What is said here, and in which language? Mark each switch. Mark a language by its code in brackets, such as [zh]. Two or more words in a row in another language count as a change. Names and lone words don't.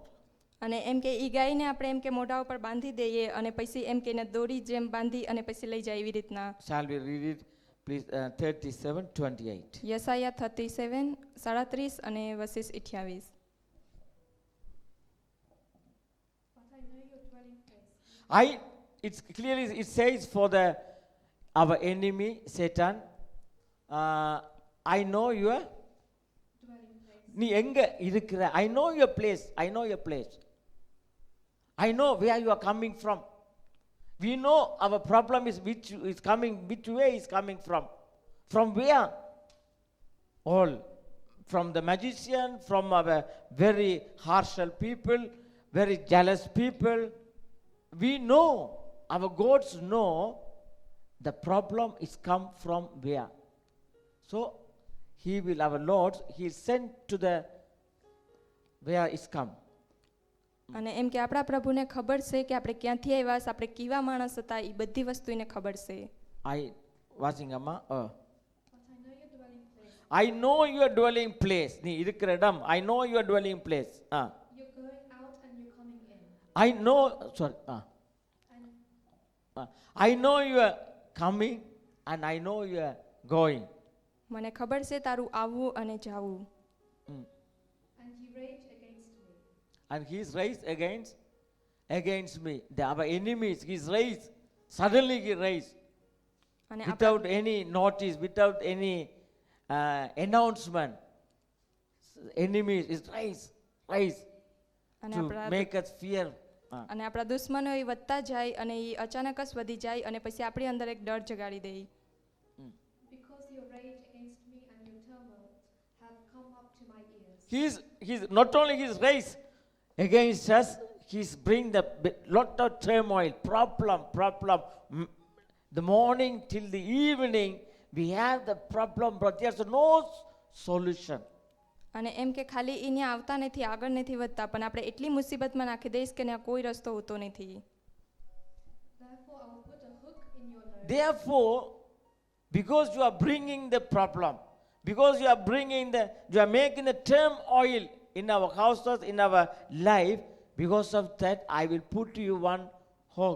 [gu] અને એમ કે ઈ ગાયને આપણે એમ કે મોઢા ઉપર બાંધી દઈએ અને પછી એમ કે એને દોરી જેમ બાંધી અને પછી લઈ જાય એવી રીતના [en] Shall we read it, please? 37:28. [gu] યસાયા 37:37 અને વર્સિસ 28 [en] But I know your dwelling place. It's clearly, it says for our enemy Satan, I know your Dwelling place. [ta] நீ எங்க இருக்கிற, [en] I know your place, I know your place, I know where you are coming from. We know our problem is which is coming, which way is coming from where? All from the magician, from our very harshal people, very jealous people. We know, our gods know the problem is come from where. So he will, our Lord, he is sent to the where it's come. [gu] અને એમ કે આપણા પ્રભુને ખબર છે કે આપણે ક્યાંથી આવ્યા છે આપણે કેવા માણસ હતા એ બધી વસ્તુ એને ખબર છે [en] I watching Amma. But I know your dwelling place. I know your dwelling place. [ta] நீ இருக்கிற இடம். [en] I know your dwelling place. You're going out and you're coming in. I know, sorry. And I know you are coming and I know you are going. [gu] મને ખબર છે તારું આવવું અને જાવું [en] and you rage against me. And he is raised against me. Our enemies, he is raised. Suddenly he raised. [gu] અને [en] Without any notice, without any announcement. Enemies is raised [gu] અને [en] to [gu] આપણા [en] make us fear. [gu] અને આપણા દુશ્મનો એ વધતા જાય અને એ અચાનક જ વધી જાય અને પછી આપણી અંદર એક ડર જગાડી દે [en] Because your rage against me and your turmoil have come up to my ears. He's not only his race against us, he's bring the lot of turmoil, problem. The morning till the evening, we have the problem, but there's no solution. [gu] અને એમ કે ખાલી એને આવતા નથી આગળ નથી વધતા પણ આપણે એટલી મુસીબતમાં નાખી દઈશ કે ત્યાં કોઈ રસ્તો હોતો નથી [en] Therefore, I will put a hook in your nose. Therefore, because you are bringing the problem, because you are making the turmoil in our houses, in our life, because of that, I will put you one hook.